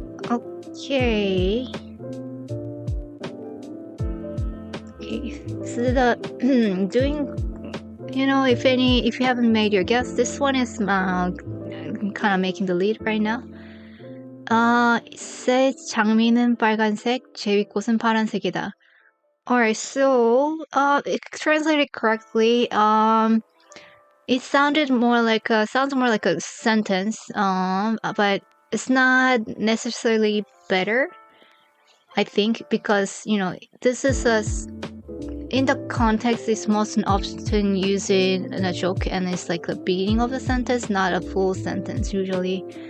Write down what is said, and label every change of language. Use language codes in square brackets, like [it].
[en] Okay. So the doing, if you haven't made your guess, this one is kind of making the lead right now. It says [ko] 장미는 빨간색, 제비꽃은 파란색이다. [en] Alright, so translated correctly, it sounds more like a sentence, but it's not necessarily better, I think, because this is in the context it's most often used in a joke, and it's like the beginning of the sentence, not a full sentence usually.